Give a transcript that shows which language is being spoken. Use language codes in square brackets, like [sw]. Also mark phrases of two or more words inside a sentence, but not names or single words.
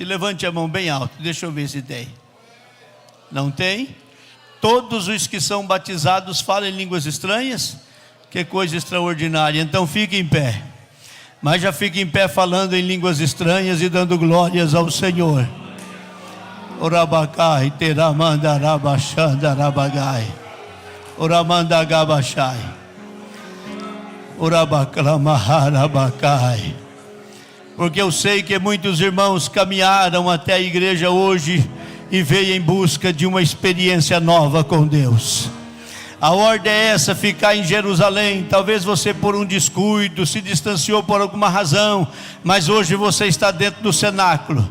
[pt] Levante a mão bem alta. Deixa eu ver se tem. Não tem? Todos os que são batizados falam em línguas estranhas? Que coisa extraordinária. Então fique em pé. Mas já fique em pé falando em línguas estranhas e dando glórias ao Senhor. Orabakai, teramandarabashandarabagai. Oramandagabashai. Orabaklamaharabakai. Porque eu sei que muitos irmãos caminharam até a igreja hoje e veio em busca de uma experiência nova com Deus. A ordem é essa, ficar em Jerusalém. Talvez você por um descuido se distanciou por alguma razão, mas hoje você está dentro do cenáculo.